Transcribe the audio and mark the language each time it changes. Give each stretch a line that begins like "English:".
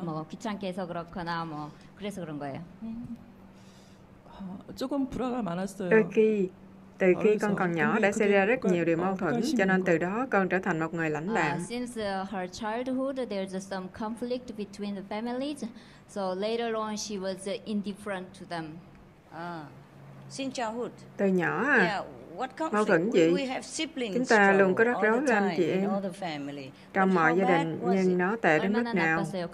Korean: 귀찮게 해서 그렇거나 뭐 그래서 그런 거예요. 조금 불화가 많았어요.
Vietnamese: Từ khi con còn nhỏ đã xảy ra rất nhiều điều mâu thuẫn, cho nên từ đó con trở thành một người lãnh đạm.
English: Since her childhood, there's some conflict between the families, so later on she was indifferent to them. Since childhood.
Vietnamese: Từ nhỏ mâu thuẫn gì? Chúng ta luôn có rắc rối với anh chị em trong mọi gia đình, nhưng nó tệ đến mức nào?